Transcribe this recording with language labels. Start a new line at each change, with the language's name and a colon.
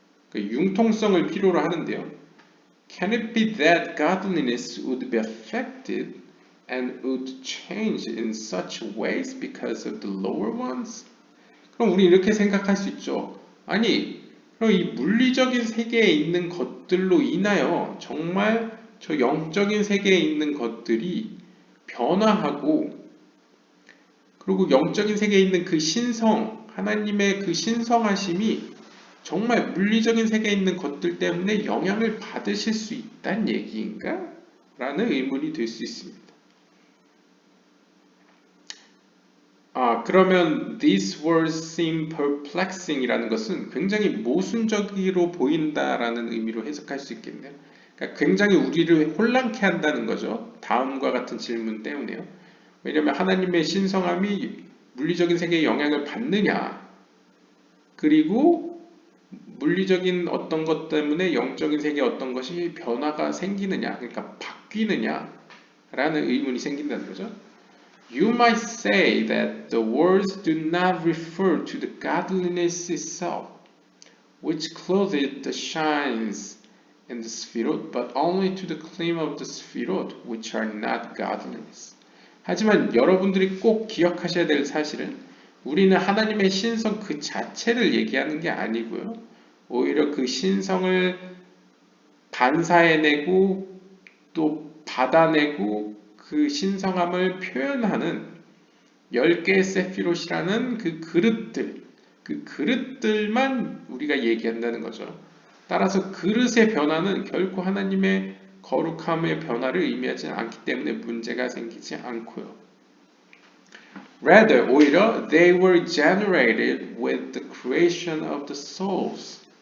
Korean: 그 융통성을 필요로 하는데요.
English: Can it be that godliness would be affected and would change in such ways because of the lower ones?
Korean: 그럼 우리 이렇게 생각할 수 있죠. 아니, 그럼 이 물리적인 세계에 있는 것들로 인하여 정말 저 영적인 세계에 있는 것들이 변화하고 그리고 영적인 세계에 있는 그 신성, 하나님의 그 신성하심이 정말 물리적인 세계에 있는 것들 때문에 영향을 받으실 수 있다는 얘기인가? 라는 의문이 들 수 있습니다. 그러면
English: these words seem perplexing
Korean: 이라는 것은 굉장히 모순적으로 보인다라는 의미로 해석할 수 있겠네요. 그러니까 굉장히 우리를 혼란케 한다는 거죠. 다음과 같은 질문 때문에요. 왜냐하면 하나님의 신성함이 물리적인 세계에 영향을 받느냐, 그리고 물리적인 어떤 것 때문에 영적인 세계에 어떤 것이 변화가 생기느냐, 그러니까 바뀌느냐 라는 의문이 생긴다는 거죠.
English: You might say that the words do not refer to the godliness itself, which clothed the shines in the Sphirot, but only to the claim of the Sphirot, which are not godliness.
Korean: 하지만 여러분들이 꼭 기억하셔야 될 사실은 우리는 하나님의 신성 그 자체를 얘기하는 게 아니고요. 오히려 그 신성을 반사해내고 또 받아내고 그 신성함을 표현하는 10개의 세피롯이라는 그 그릇들만 우리가 얘기한다는 거죠. 따라서 그릇의 변화는 결코 하나님의 거룩함의 변화를 의미하지 않기 때문에 문제가 생기지 않고요.
English: Rather,
Korean: 오히려
English: they were generated with the creation of the souls.